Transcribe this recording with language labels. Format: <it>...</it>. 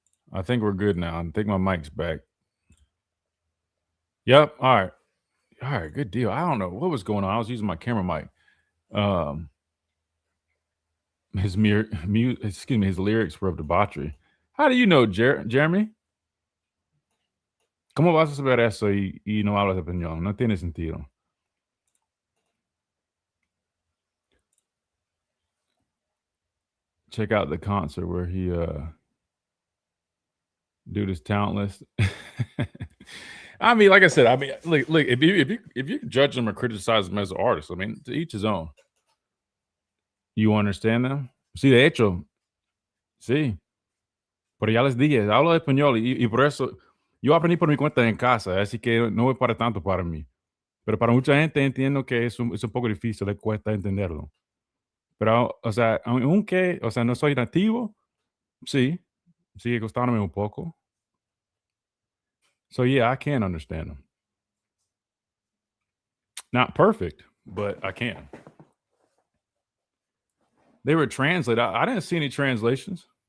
<en>I think we're good now. I think my mic's back. Yep. All right. All right. Good deal. I don't know what was going on. I was using my camera mic. His lyrics were of debauchery. How do you know, Jeremy?</en> <es>¿Cómo vas a saber eso y no hablas español? No tiene sentido.</es> <en>Check out the concert where he dude is talentless. Like I said, look, if you judge them or criticize them as an artist, to each his own. You understand them?</en> <es>Sí, de hecho, sí. Pero ya les dije, hablo español y por eso yo aprendí por mi cuenta en casa, así que no es para tanto para mí. Pero para mucha gente entiendo que es un poco difícil, le cuesta entenderlo. Pero, aunque, no soy nativo, sí, sigue costándome un poco.</es> <en>So, yeah, I can understand them. Not perfect, but I can. They were translated. I didn't see any translations.</en>